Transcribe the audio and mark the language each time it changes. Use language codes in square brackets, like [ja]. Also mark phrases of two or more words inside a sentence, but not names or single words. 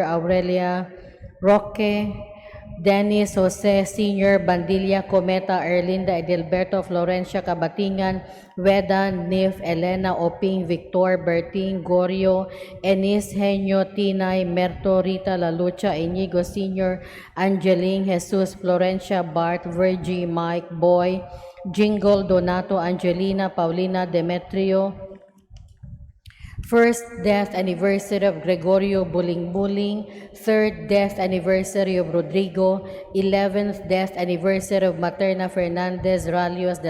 [en] Aurelia, Roque, Dennis Jose Sr., Bandilla, Cometa, Erlinda, Edilberto, Florencia, Cabatingan, Weda, Nif, Elena, Oping, Victor, Berting, Gorio, Enis, Henyo, Tinay, Merto, Rita, Lalucha, Inigo Sr., Angeline, Jesus, Florencia, Bart, Virgie, Mike, Boy, Jingle, Donato, Angelina, Paulina, Demetrio, First death anniversary of Gregorio Buling-Buling, third death anniversary of Rodrigo, 11th death anniversary of Materna Fernandez Ralios de